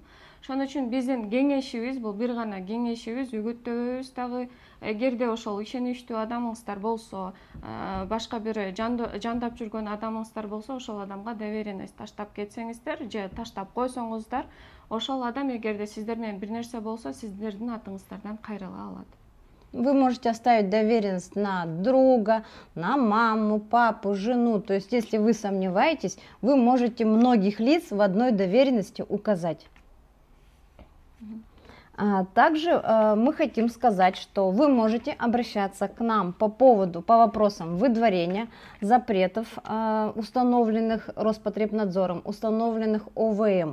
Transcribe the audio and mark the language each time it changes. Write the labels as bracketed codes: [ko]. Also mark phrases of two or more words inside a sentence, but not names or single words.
[ky] Ошон үчүн биздин кеңешибиз, бул бир гана кеңешибиз, үгүттөбүбүз дагы, эгерде ошол ишеничтүү адамыңыздар болсо, башка бир жандап жүргөн адамыңыздар болсо, ошол адамга доверенность таштап кетсеңиздер же таштап койсоңуздар, ошол адам эгерде сиздер менен бир нерсе болсо, сиздердин атыңыздардан кайрыла алат. [ru] Вы можете оставить доверенность на друга, на маму, папу, жену. То есть, если вы сомневаетесь, вы можете многих лиц в одной доверенности указать. Также мы хотим сказать, что вы можете обращаться к нам по вопросам выдворения, запретов, установленных Роспотребнадзором, установленных ОВМ.